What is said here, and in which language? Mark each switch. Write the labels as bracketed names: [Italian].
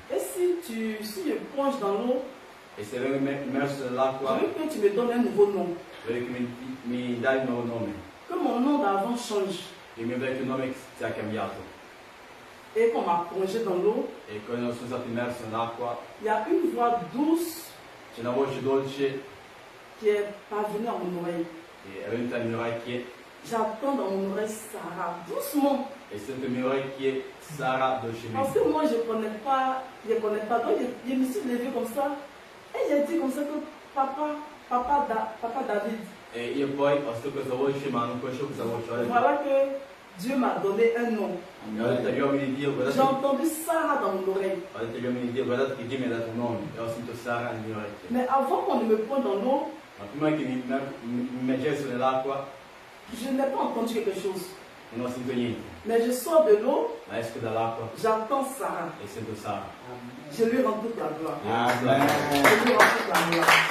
[French] Et si je plonge dans l'eau, [Italian] E se vengo immerso [French] je [Italian] nell'acqua, [French] veux que tu me donnes un nouveau nom. [Italian] voglio che mi dai un nuovo nome. [French] Que mon nom d'avant change. [Italian] Il mio vecchio nome sia cambiato. [French] Et qu'on m'a plongé dans l'eau, [Italian] E quando sono stato immerso nell'acqua, [French] il y a une voix douce [Italian] c'è una voce dolce [French] qui est parvenue à mon oreille. [Italian] che è venuta alle mie orecchie, [French] J'entends dans mon oreille Sarah, doucement. [Italian] e sento le mie orecchie, Sara [French] Parce [Italian] dolcemente. [French] que moi, je ne connais pas. Donc, je me suis levée comme ça. Et j'ai dit comme ça que papa David, [Italian] E io poi ho sentito questa voce, ma non conoscevo questa voce. Ho detto, [French] voilà que Dieu m'a donné un nom. [Italian] ho detto agli uomini di Dio, [French] J'ai [Italian] guardate, [French] entendu Sarah dans mon oreille. [Italian] ho detto agli uomini di Dio, guardate che Dio mi ha dato un nome. E ho sentito Sara nelle mie orecchie. [French] Mais avant qu'on ne me pointe dans l'eau, [Italian] Ma prima che mi immergessi nell'acqua, [French] je n'ai pas entendu quelque chose. [Italian] non ho sentito niente. [French] Mais je sors de l'eau, [Italian] Ma esco dall'acqua [French] j'entends Sarah. [Italian] e sento Sara. [French] Je lui rends toute la gloire. Amen. Je lui rends toute la gloire.